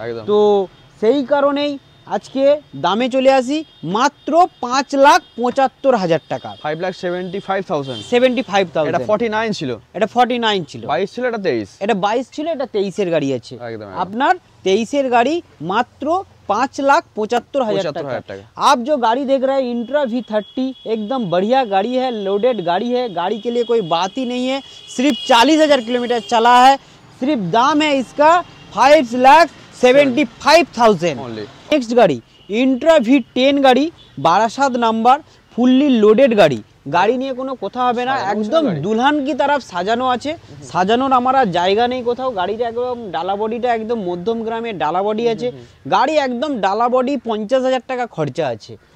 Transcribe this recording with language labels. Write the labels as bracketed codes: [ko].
[bn] তো সেই কারণেই আজকে দামে চলে আসি মাত্র 5,75,000 টাকা, 5,75,000, এটা 49 ছিল, এটা 49 ছিল, 22 ছিল, এটা 23, এটা 22 ছিল, এটা 23-এর গাড়ি আছে আপনার, 23-এর गाड़ी मात्र 5,75,000 টাকা। [hi] आप जो गाड़ी देख रहे हैं इंट्रा V30 एकदम बढ़िया गाड़ी है, लोडेड गाड़ी है, गाड़ी के लिए कोई बात ही नहीं है, सिर्फ 40,000 किलोमीटर चला है, सिर्फ दाम है इसका 5,75,000। नेक्स्ट गाड़ी इंट्रा V10 गाड़ी, बारासात नंबर, फुल्ली लोडेड गाड़ी, [bn] গাড়ি নিয়ে কোনো কথা হবে না, একদম [hi] দুলহান কি तरफ [bn] সাজানো আছে, সাজানোর আমার জায়গা নেই কোথাও। গাড়িটা একদম ডালা বডিটা একদম মধ্যম গ্রামে ডালা বডি আছে, গাড়ি একদম ডালা বডি 50,000 টাকা খরচা আছে।